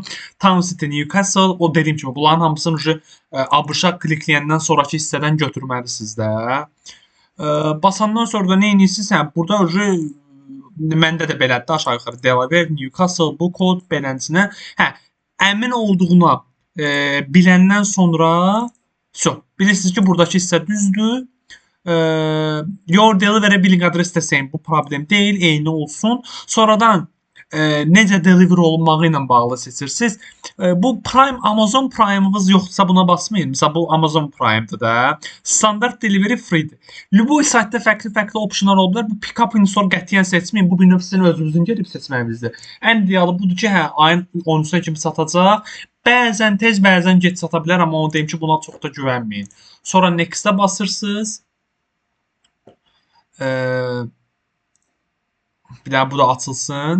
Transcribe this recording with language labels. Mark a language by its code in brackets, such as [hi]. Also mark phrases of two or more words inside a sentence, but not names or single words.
[az] Town City Newcastle, o dediyim kimi bunların hamısını ABŞ-a klikləyəndən sonraki hissədən götürməlisiniz də. Basandan sonra da nə edirsiniz? Hə, burada məndə də belədir, aşağı yuxarı Delaware, Newcastle, bu kod beləsinə. Hə, əmin olduğuna biləndən sonra bilirsiniz ki, buradakı hissə düzdür. [en] Your delivery billing address [az] desəyin bu problem deyil, eyni olsun. Sonradan necə deliver olunmağı ilə bağlı seçirsiniz. Bu Prime, Amazon Prime'ınız yoxdursa buna basmayın. Məsələn, bu Amazon Prime'dır da. Standart delivery free-dir. Bu saytda fərqli opsionlar ola bilər. Bu [en] pick up in store [az] qətiyyən seçməyin. Bu bir növ sizin özünüzün gedib seçməyinizdir. Ən idealı budur ki, hə, ayın 13-nə kimi satacaq. Bəzən tez, bəzən gec sata bilər, amma onu deyim ki, buna çox da güvənməyin. Sonra next-ə basırsınız. Bir daha bu da açılsın.